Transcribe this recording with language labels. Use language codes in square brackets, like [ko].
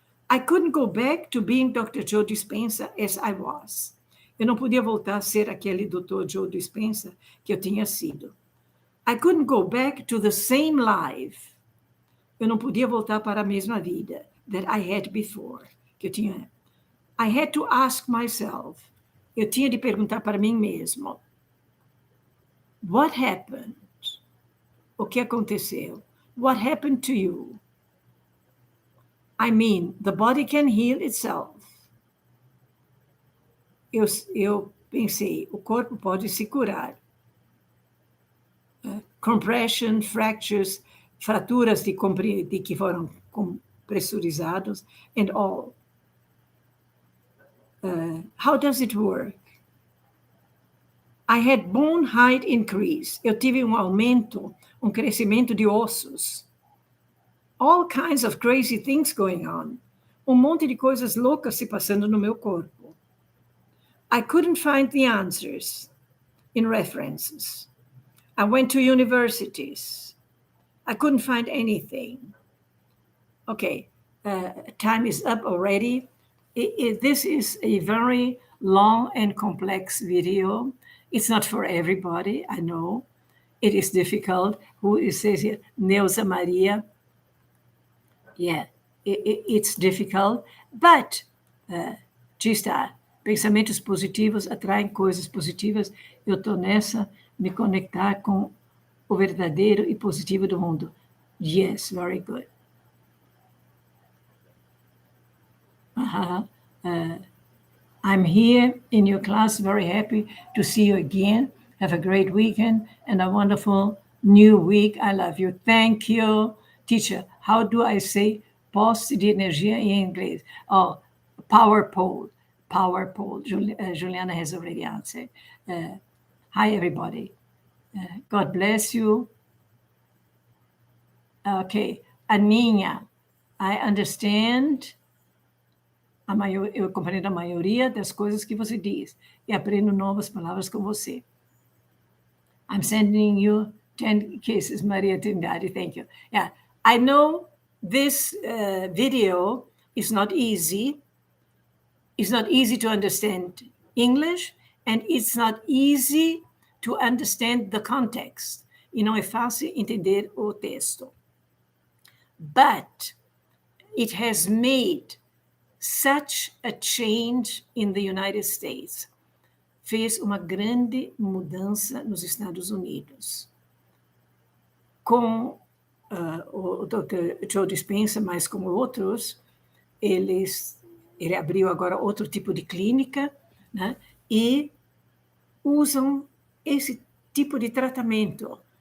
[en] I couldn't go back to being Dr. Joe Dispenza as I was. [pt] Eu não podia voltar a ser aquele Dr. Joe Dispenza que eu tinha sido. [en] I couldn't go back to the same life. [pt] Eu não podia voltar para a mesma vida [en] that I had before, [pt] que eu tinha. [en] I had to ask myself. [pt] Eu tinha de perguntar para mim mesmo. [en] What happened? [pt] O que aconteceu? [en] What happened to you? I mean, the body can heal itself. [pt] Eu pensei, o corpo pode se curar. [en] Compression, fractures, [pt] fraturas de que foram compressurizados, [en] and all. How does it work? I had bone height increase. [pt] Eu tive aumento, crescimento de ossos. [en] All kinds of crazy things going on. [pt] Monte de coisas loucas se passando no meu corpo. [en] I couldn't find the answers in references. I went to universities. I couldn't find anything. Okay, time is up already. This is a very long and complex video. It's not for everybody, I know. It is difficult. Who says here? Neuza Maria. Yeah, it's difficult, but [pt] está. Pensamentos positivos atraem coisas positivas. Eu estou nessa, me conectar com o verdadeiro e positivo do mundo. [en] Yes, very good. I'm here in your class, very happy to see you again. Have a great weekend and a wonderful new week. I love you. Thank you. Teacher, how do I say [pt] poste de energia em inglês? [en] Oh, power pole. Power pole. Juliana has already answered. Hi, everybody. God bless you. Okay. Aninha, I understand. [pt] Eu compreendo a maioria das coisas que você diz e aprendo novas palavras com você. [en] I'm sending you 10 kisses, Maria Trindade. Thank you. Yeah, I know this video is not easy. It's not easy to understand English, and it's not easy to understand the context. [pt] E não é fácil entender o texto. [en] but it has made such a change in the United States. [pt] Fez uma grande mudança nos Estados Unidos. Com o Dr. Joe Dispenza, mas com outros, ele abriu agora outro tipo de clínica, né? E usam esse tipo de tratamento.